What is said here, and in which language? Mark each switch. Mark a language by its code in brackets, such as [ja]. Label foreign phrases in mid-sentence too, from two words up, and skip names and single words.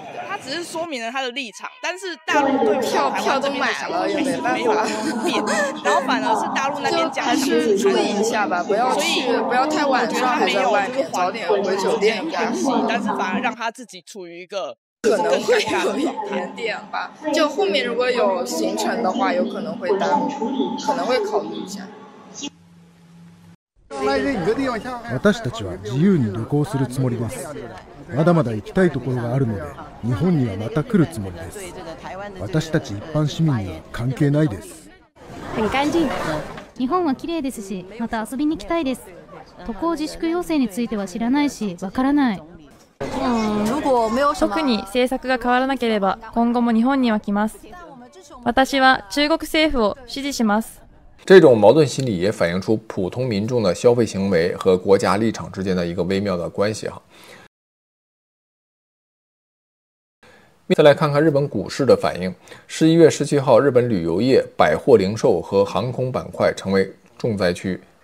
[zh] 他只是說明了他的立場，但是大陸對票都買了，也沒辦法變，然後反而是大陸那邊講，還是注意一下吧，不要太晚上還在外面，早點回酒店應該是，但是反而讓他自己處於一個可能會有一點點吧，就後面如果有行程的話，有可能會耽誤，可能會考慮一下。 [ja] 私たちは自由に旅行するつもりです。まだまだ行きたいところがあるので、日本にはまた来るつもりです。私たち一般市民には関係ないです。 [zh] 很干净。 [ja] 日本は綺麗ですし、また遊びに行きたいです。渡航自粛要請については知らないし、わからない。特に政策が変わらなければ、今後も日本には来ます。私は中国政府を支持します。 [zh] 這種矛盾心理也反映出普通民眾的消費行為和國家立場之間的一個微妙的關係哈。再來看看日本股市的反應。11月17號，日本旅遊業、百貨零售和航空板塊成為重災區。